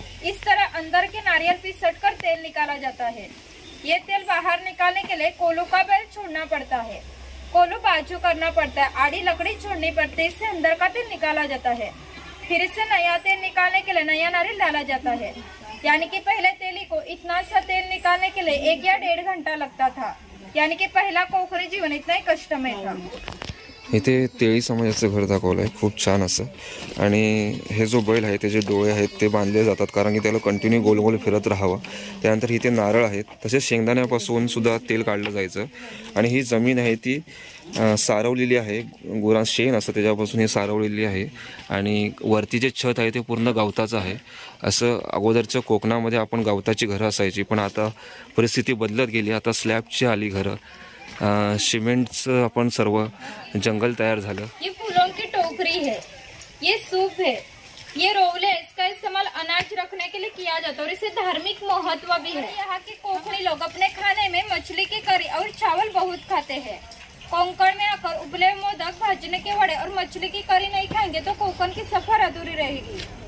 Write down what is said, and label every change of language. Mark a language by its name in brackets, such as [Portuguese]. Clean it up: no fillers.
[Hindi] इस तरह अंदर के नारियल पिसट कर तेल निकाला जाता है। ये तेल बाहर निकालने के लिए कोलू का बैल छोड़ना पड़ता है, कोलू बाजू करना पड़ता है, आड़ी लकड़ी छोड़नी पड़ती है, इससे अंदर का तेल निकाला जाता है। फिर इससे नया तेल निकालने के लिए नया नारियल डाला जाता है। यानी कि पहले तेली को इतना सा तेल निकालने के लिए 1 या 1.5 घंटा लगता था। यानी कि पहिला कोकणी जीवन इतना ही कष्टमय था। [Marathi] इथे तेळी समाजाचं घर दाखवलं आहे, खूप छान असं। आणि हे जो बैल आहे त्याचे डोळे आहेत ते बांधले जातात कारण की त्याला कंटिन्यू गोल गोल फिरत राहावं। त्यानंतर इथे नारळ आहेत, तसेच शेंगदाण्यापासून सुद्धा तेल काढलं जायचं। आणि ही जमीन आहे ती सारवलेली आहे, गुरां शेण असतं त्याच्यापासून हे सारवलेली आहे। आणि वरती जे छत आहे ते पूर्ण गवताचं आहे। असं अगोदरच्या कोकणामध्ये आपण गवताची घरं असायची, पण आता परिस्थिती बदलत गेली, आता स्लॅबची आली घरं, सिमेंटचं आपण सर्व जंगल तैयार झालं। [Hindi] ये फूलों की टोकरी है, ये सूप है, ये रोल है। इसका इस्तेमाल अनाज रखने के लिए किया जाता है और इसे धार्मिक महत्व भी है। यहाँ के कोकणी लोग अपने खाने में मछली की करी और चावल बहुत खाते हैं। कोंकण में आकर उबले मोदक, भाजने के वड़े और मछली की करी नहीं खाएंगे तो कोकण की सफर अधूरी रहेगी।